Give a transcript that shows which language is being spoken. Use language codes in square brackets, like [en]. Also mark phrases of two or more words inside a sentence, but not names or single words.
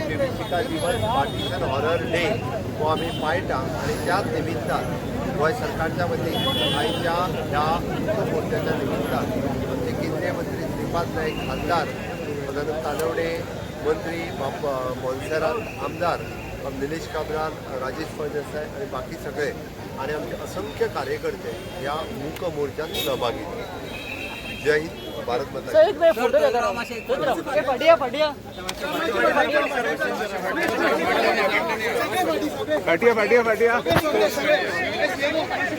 [kok] विभिशिका दिवस [en] partition horror day [kok] हो आमी पाळटा आनी त्याच निमित्तान गोंय सरकारच्या वतीन आयच्या ह्या मोर्चाच्या निमित्तान आमचे केंद्रीय मंत्री श्रीपाद नाईक खासदार सदानंद तानवडे मंत्री मोन्सेरात आमदार निलेश काब्राल राजेश फळदेसाय आणि बाकी सगळे आणि आमचे असंख्य कार्यकर्ते ह्या मूक मोर्चात सहभागी झाले. [hi] जय हिंद, भारत माता की जय. फाटिया फाटिया फाटिया